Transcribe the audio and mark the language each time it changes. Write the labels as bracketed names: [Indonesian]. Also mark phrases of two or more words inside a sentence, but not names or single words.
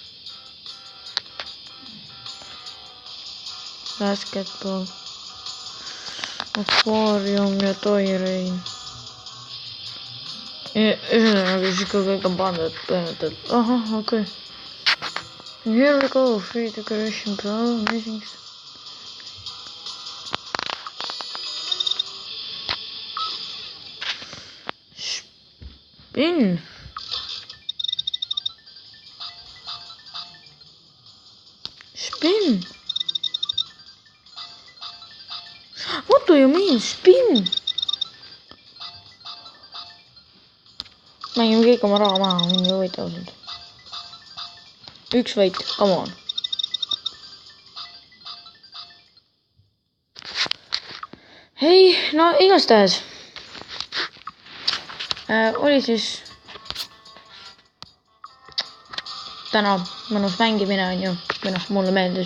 [Estonian] Basketball. Aquarium ja Toy Rain. Ühesõnaga siis ka kõik on pandud põhimõtteliselt. ahah, okei. [English] Here we go, free decoration pro, amazing. Spin. What do you mean, spin? [Estonian] mängime kõik oma raha maha, mind ei huvita ausalt. üks võit, [English] come on. [Estonian] ei, no igastahes oli siis täna mõnus mängimine on ju, või noh, mulle meeldis.